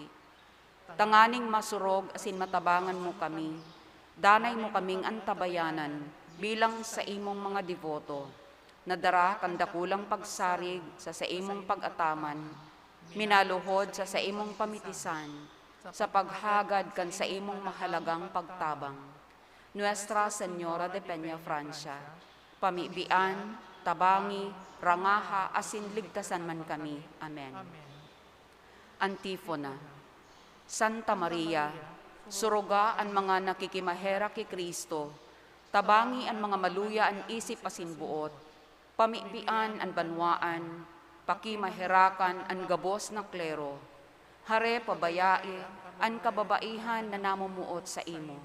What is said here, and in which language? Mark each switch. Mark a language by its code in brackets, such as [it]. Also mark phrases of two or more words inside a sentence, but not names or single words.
[bik] Tanganing masurog, asin matabangan mo kami, danay mo kaming antabayanan, bilang sa imong mga devoto, nadara kan dakulang pagsarig sa imong pag-ataman, minaluhod sa imong pamitisan, sa paghagad kan sa imong mahalagang pagtabang. Nuestra Señora de Peña, Francia, pamibian, tabangi, rangaha, asin ligtasan man kami. Amen. Antifona. Santa Maria, suruga ang mga nakikimahera kay Kristo, tabangi ang mga maluya ang isip asin buot, pamibian ang banwaan, pakimaherakan ang gabos na klero, hare pabayai ang kababaihan na namumuot sa imo.